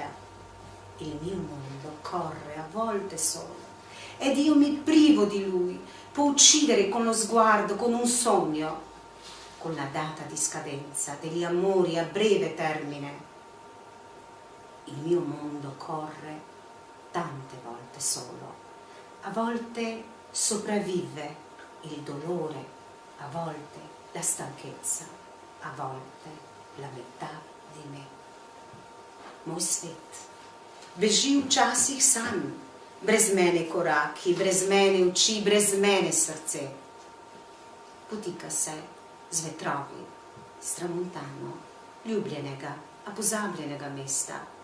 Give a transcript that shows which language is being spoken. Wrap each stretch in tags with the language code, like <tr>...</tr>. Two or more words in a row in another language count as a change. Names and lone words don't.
<it>Il mio mondo corre a volte solo ed io mi privo di lui, può uccidere con lo sguardo, con un sogno, con la data di scadenza degli amori a breve termine. Il mio mondo corre tante volte solo, a volte sopravvive il dolore, a volte la stanchezza, a volte la metà di me.</it> <sl>Moj svet beži včasih sam, brez mene koraki, brez mene oči, brez mene srce. Potika se z vetrovi, s tramontano, ljubljenega, a pozabljenega mesta.</sl>